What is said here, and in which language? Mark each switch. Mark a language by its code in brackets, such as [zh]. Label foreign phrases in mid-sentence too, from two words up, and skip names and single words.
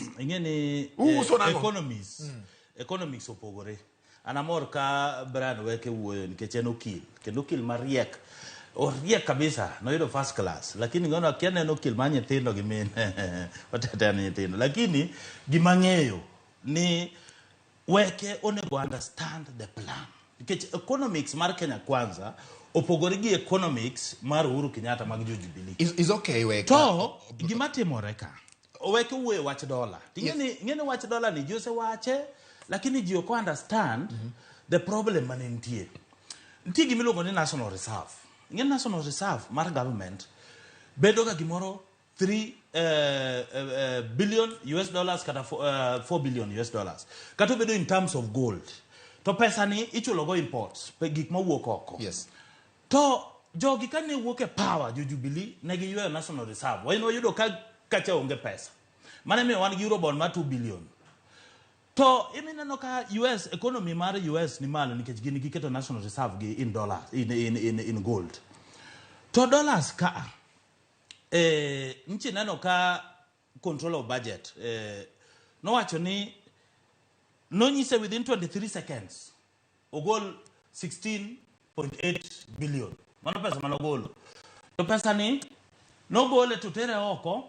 [luo] Ingeni economics opogore. Anamor ka brand weke wuoyo nikech en okil. Kendo okil mariek. Oriek kabisa, no yudo [en] first class. [luo] Lakini ngono akiane no okil ma nyithindo gi min. Watete ni nyithindo. Lakini gimang'eyo ni weke onego [en] understand the plan. [luo] Nikech economics mar Kenya kwanza opogore gi economics mar Uhuru Kenyatta mag Jubilee. [en] Is okay weke. [luo] To gima timore ka. Weke wuoyo wach dola. Ngene wach dola ni jose wache lakini ji ok [en] understand the problem [luo] mane nitie. Nitie gimiluongo ni [en] national reserve. [luo] Ngene [en] national reserve [luo] mar government bedo ga gimoro 3 [en] billion US dollars [luo] kata 4 [en] billion US dollars. [luo] Kato bedo [en] in terms of gold. [luo] To pesa ni ichulo go imports, gik mawuok oko. Yes. To jogi kane wuok e power Jubilee ne gi yweyo [en] national reserve. [luo] Wayno yudo ka onge pesa. Mane mi wan gi Eurobond ma 2 billion. To imineno ka [en] US economy [luo] mar US ni malo nikech gin giketo [en] national reserve [luo] gi [en] in dollars in gold. [luo] To dollars ka nchi neno ka [en] control of budget [luo] no wacho ni no nyise [en] within 23 seconds [luo] ogol 16.8 billion. Mano pesa manogolo. To pesa ni no gole to tere oko.